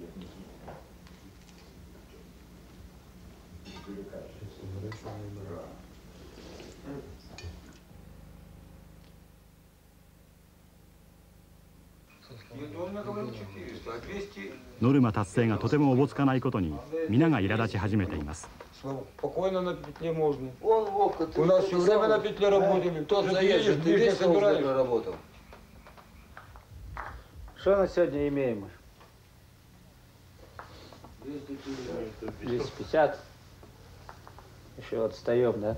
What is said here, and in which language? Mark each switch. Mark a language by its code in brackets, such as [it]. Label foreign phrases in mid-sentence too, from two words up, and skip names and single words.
[ja] ノルマ達成がとてもおぼつかないことに皆が苛立ち始めています。 [ru] Спокойно на петле можно. У нас все время на петле работали. Тот заезжий, ты весь собирали работал. Что на сегодня имеем мы? 250. Еще отстаем, да?